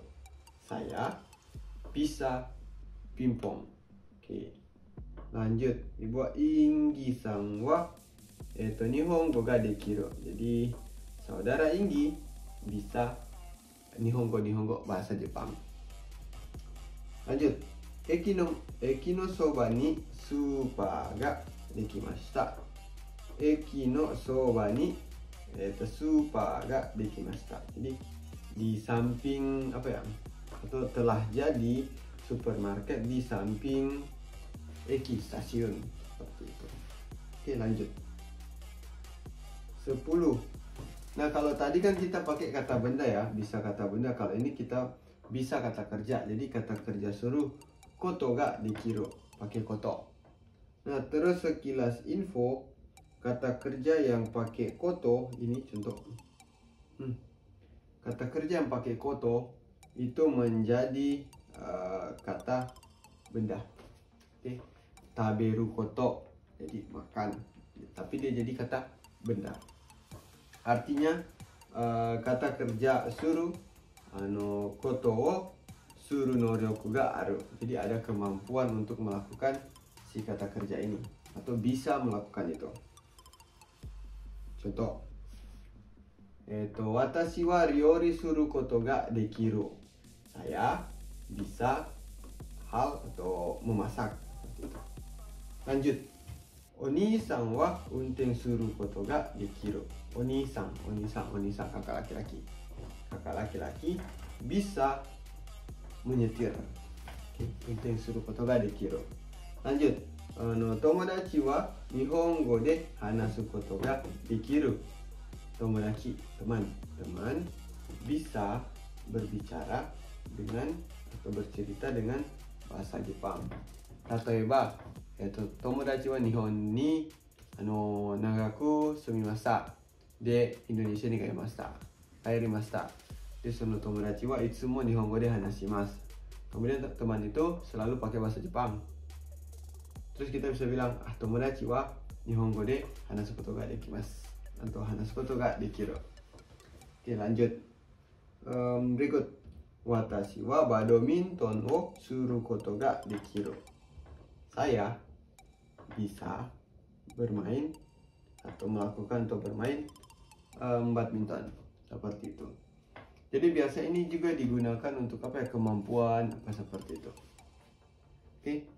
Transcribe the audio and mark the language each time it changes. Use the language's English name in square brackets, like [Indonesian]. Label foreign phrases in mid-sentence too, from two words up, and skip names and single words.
[Indonesian] Saya bisa pingpong. Oke. Lanjut. Ibu [Japanese] インギさんは日本語ができる. [Indonesian] Jadi saudara Inggi bisa Nihongo bahasa Jepang. Lanjut. [Japanese] 駅のそばにスーパーができました. 駅のそばにスーパーができました. [Indonesian] Jadi di samping apa ya? Atau telah jadi supermarket di samping eki stasiun seperti itu. Oke, lanjut. 10. Nah, kalau tadi kan kita pakai kata benda ya, bisa kata benda. Kalau ini kita bisa kata kerja. Jadi kata kerja suruh [Japanese] ことができる, [Indonesian] pakai koto. Nah, terus sekilas info, kata kerja yang pakai koto ini contoh. Kata kerja yang pakai koto itu menjadi kata benda. Oke. [Japanese] 食べること, [Indonesian] jadi makan. Tapi dia jadi kata benda. Artinya kata kerja suruh [Japanese] ことをする能力がある. [Indonesian] Jadi ada kemampuan untuk melakukan si kata kerja ini atau bisa melakukan itu. Contoh. [Japanese] 私は料理することができる. [Indonesian] Saya bisa hal atau memasak. Lanjut. [Japanese] お兄さんは運転することができる. [Indonesian] Oni-san kakak laki-laki. Kakak laki-laki bisa menyetir. [Japanese] 運転することができる. Lanjut. 友達は日本語で話すことができる. Tomodachi, [Indonesian] teman bisa berbicara dengan atau bercerita dengan bahasa Jepang. [Japanese] 例えば、友達は日本に長く住みました. でインドネシアに帰りました. でその友達はいつも日本語で話します. [Indonesian] Kemudian teman itu selalu pakai bahasa Jepang. Terus kita bisa bilang, [Japanese] 友達は日本語で話すことができます. Atau 話すことができる. [Indonesian] Oke, lanjut. Berikut. [Japanese] 私はバドミントンをすることができる. [Indonesian] Saya bisa bermain atau melakukan atau bermain badminton seperti itu. Jadi biasa ini juga digunakan untuk apa ya, kemampuan apa seperti itu. Oke.